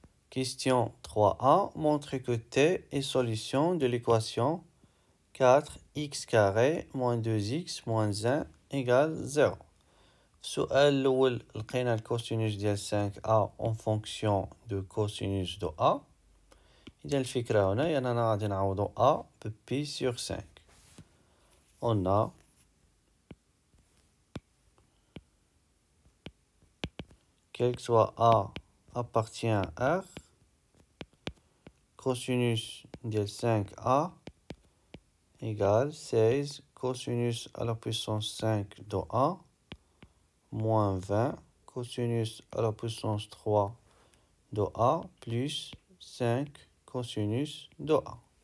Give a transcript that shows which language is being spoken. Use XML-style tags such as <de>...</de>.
<fr>Question 3a. Montre que t est solution de l'équation 4x carré moins 2x moins 1 égale 0.</fr> <ar>السؤال الأول لقينا الكوسينوس ديال 5a</ar> <fr>en fonction de cosinus de a.</fr> <ar>إذا الفكرة هنا أننا غادي نعوضو a ب pi sur 5.</ar> <fr>On a quel que soit a appartient à R, cosinus de 5a égale 16 cosinus à la puissance 5 de a moins 20 cosinus à la puissance 3 de a plus 5 cosinus de a.</fr>